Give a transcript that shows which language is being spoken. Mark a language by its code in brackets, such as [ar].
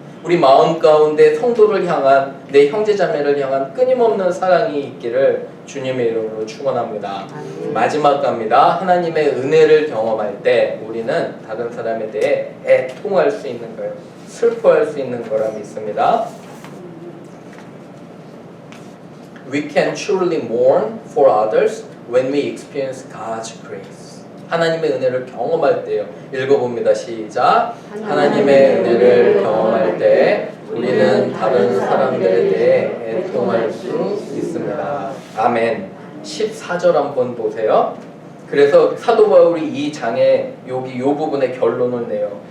[ko] 우리 마음 가운데 성도를 향한, 내 형제자매를 향한 끊임없는 사랑이 있기를 주님의 이름으로 축원합니다. 마지막 갑니다. 하나님의 은혜를 경험할 때 우리는 다른 사람에 대해 애통할 수 있는 거예요. 슬퍼할 수 있는 거라 믿습니다. [en] We can truly mourn for others when we experience God's grace. [ko] 하나님의 은혜를 경험할 때요. 읽어봅니다. 시작. 하나님의 은혜를 경험할 때 우리는 다른 사람들에 대해 애통할 수 있습니다. 아멘. 14절 한번 보세요. 그래서 사도 바울이 이 장에 여기 이 부분에 결론을 내요.